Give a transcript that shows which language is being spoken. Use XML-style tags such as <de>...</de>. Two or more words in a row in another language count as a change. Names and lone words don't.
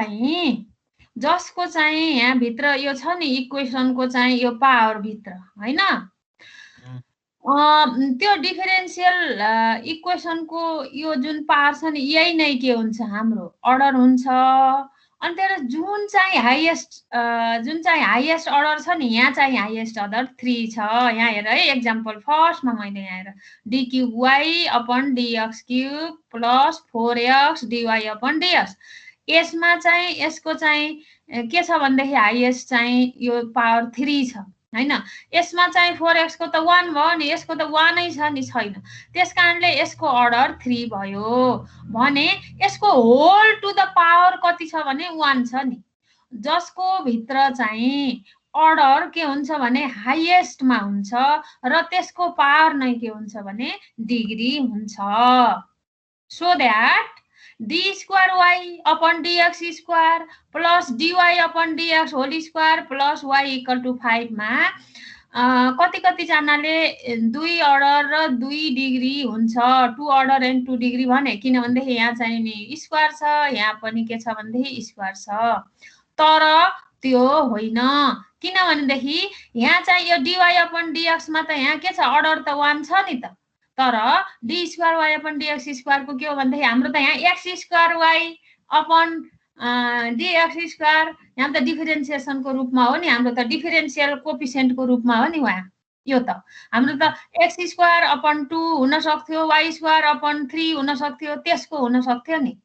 <ne>चाहिँ यहाँ भित्र यो छ नि इक्वेसनको चाहिँ यो पावर भित्र हैन त्यो</ne> <en>differential equationको</en> <ne>यो जुन पावर छ नि यही नै के हुन्छ हाम्रो अर्डर हुन्छ अनि त्यसले जुन चाहिँ</ne> <en>highest order</en> <ne>छ नि यहाँ चाहिँ</ne> <en>highest order 3</en> <ne>छ यहाँ हेर है</ne> <en>example firstमा</en> <ne>मैले यहाँ हेर</ne> <en>d cube y upon dx cube plus 4x dy upon dx</en> <ne>यसमा चाहिँ यसको चाहिँ के छ भन्दाखेरि हाईएस्ट चाहिँ यो पावर 3 छ हैन यसमा चाहिँ 4x को त 1 भयो नि यसको त 1 नै छ नि छैन त्यसकारणले यसको अर्डर 3 भयो भने यसको</ne> <en>whole to the power</en> <ne>कति छ भने 1 छ नि जसको भित्र चाहिँ अर्डर के हुन्छ भने हाईएस्टमा हुन्छ र त्यसको पावर नै के हुन्छ भने डिग्री हुन्छ</ne> <en>so that d square y upon dx square plus dy upon dx whole square plus y equal to 5</en> <ne>मा कति जनाले 2 अर्डर र 2 डिग्री हुन्छ</ne> <en>2 order and 2 degree</en> <ne>भने किनभने यहाँ चाहिँ नि स्क्वायर छ यहाँ पनि के छ भन्दै स्क्वायर छ तर त्यो होइन किनभनेदेखि यहाँ चाहिँ यो</ne> <en>dy upon dx</en> <ne>मा त यहाँ के छ अर्डर त 1 छ नि त तर</ne> <en>d square y upon dx square</en> <ne>को के हो भन्दाखेरि हाम्रो त यहाँ</ne> <en>x square y upon dx square</en> <ne>यहाँ त डिफरेन्सिएसन को रूपमा हो नि हाम्रो त</ne> <en>differential coefficient</en> <ne>को रूपमा हो नि वहाँ यो त हाम्रो त</ne> <en>x square upon 2</en> <ne>हुन सक्थ्यो</ne> <en>y square upon 3</en> <ne>हुन सक्थ्यो त्यसको हुन सक्थ्यो नि</ne>